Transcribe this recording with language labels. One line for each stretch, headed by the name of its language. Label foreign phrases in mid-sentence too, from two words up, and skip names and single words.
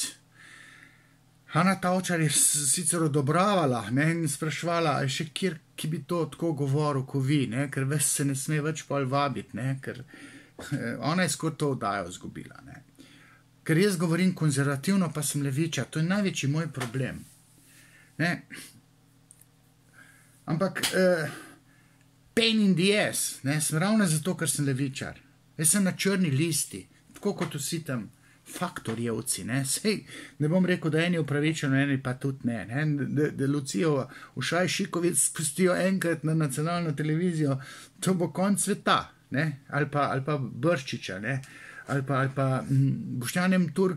Slovenian: Ana Tavčar je sicer odobravala, ne, in spraševala, še kjer, ki bi to tako govoril, ko vi, ne, ker ves se ne sme več pol vabiti, ne, ker ona je skoro to oddajo izgubila. Ne. Ker jaz govorim konzervativno, pa sem levičar, to je največji moj problem. Ne. Ampak
English: pain in the ass,
Slovenian: ne, sem ravno zato, ker sem levičar. Jaz sem na črni listi, tako kot vsi tam faktorjevci, ne, sej, ne bom rekel, da eni upravičeno, eni pa tudi ne, da Lucijo Ušaj Šikovic spustijo enkrat na nacionalno televizijo, to bo konc sveta, ne, ali pa Brščiča, ne, ali pa Boštjan Turk